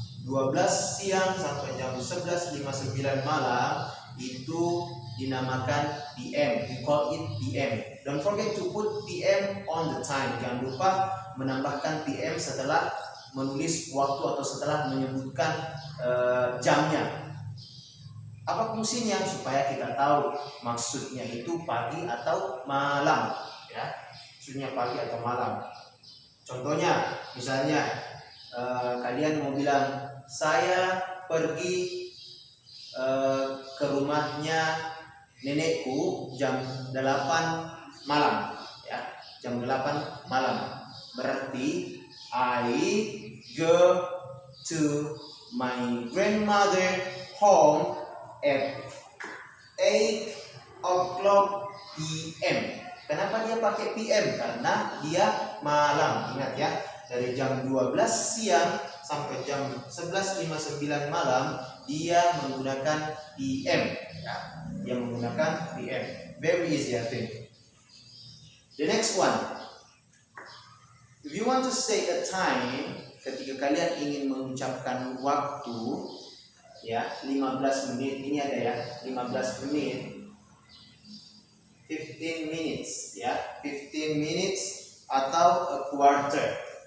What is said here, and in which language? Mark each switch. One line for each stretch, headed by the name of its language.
Indonesian: 12 siang sampai jam 11.59 malam itu dinamakan PM.
English: We call it PM. Don't forget to put PM on the time.
Indonesian: Jangan lupa menambahkan PM setelah menulis waktu atau setelah menyebutkan jamnya. Apa fungsinya? Supaya kita tahu maksudnya itu pagi atau malam, ya. Maksudnya pagi atau malam. Contohnya, misalnya kalian mau bilang, saya pergi ke rumahnya nenekku jam 8 malam, ya, jam 8 malam.
English: Berarti I go to my grandmother home at 8 o'clock PM.
Indonesian: Kenapa dia pakai PM? Karena dia malam. Ingat ya, dari jam 12 siang sampai jam 11.59 malam dia menggunakan PM, ya. Dia menggunakan PM.
English: Very easy, I think. The next one, if you want to say a time,
Indonesian: ketika kalian ingin mengucapkan waktu, ya, 15 menit,
English: ini ada ya, 15 menit, 15 minutes, ya, 15 minutes atau a quarter.